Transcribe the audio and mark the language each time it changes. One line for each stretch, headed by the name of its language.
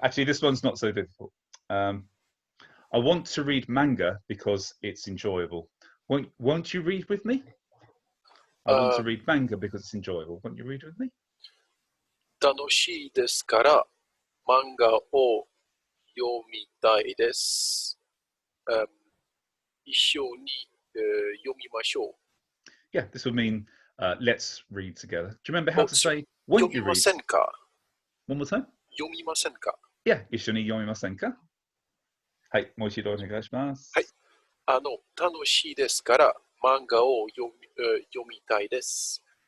English: Actually, this one's not so difficult. I want to read manga because it's enjoyable. Won't you read with me? I want to read manga because it's enjoyable. Won't you read with me?
Japanese: 楽しいですから漫画を読みたいです。一緒に読みましょう。
English: Yeah, this would mean let's read together. Do you remember how to say won't you read?
Japanese: 読みませんか?
English: One more time?
Japanese: 読みませんか? Yeah, 一緒に読みませんか?はい、もう一度お願いします。はい。楽しいですから漫画を読みたいです。